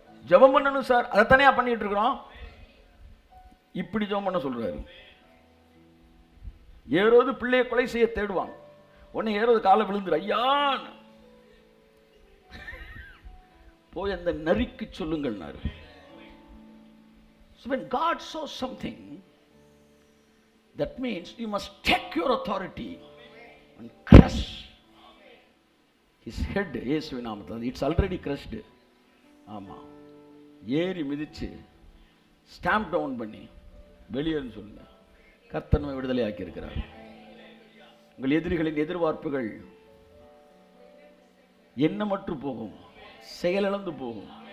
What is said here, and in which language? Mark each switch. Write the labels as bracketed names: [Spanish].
[Tamil] ஜெபம் பண்ணணும் சார், அதை தனியா பண்ணிட்டு இருக்கிறோம். இப்படி ஜெபம் பண்ண சொல்றாரு. ஏரோது பிள்ளையை கொலை செய்ய தேடுவாங்க. உடனே ஏரோது காலை விழுந்துரு, ஐயான் போய் அந்த நரிக்கு சொல்லுங்கள். [English] So when God saws something, that means you must take your authority and crush his head. [Tamil] இயேசுவின் நாமத்தில் [English] it's already crushed. [Tamil] ஆமா, ஏறி மிதிச்சு [English] stamp down [Tamil] பண்ணி வெளியேன்னு சொல்லுங்க. கர்த்தர் நம்மை விடுதலை ஆக்கி இருக்கிறார். உங்கள் எதிரிகளின் எதிர்பார்ப்புகள் எண்ணமற்று போகும், செயலிழந்து போகும்.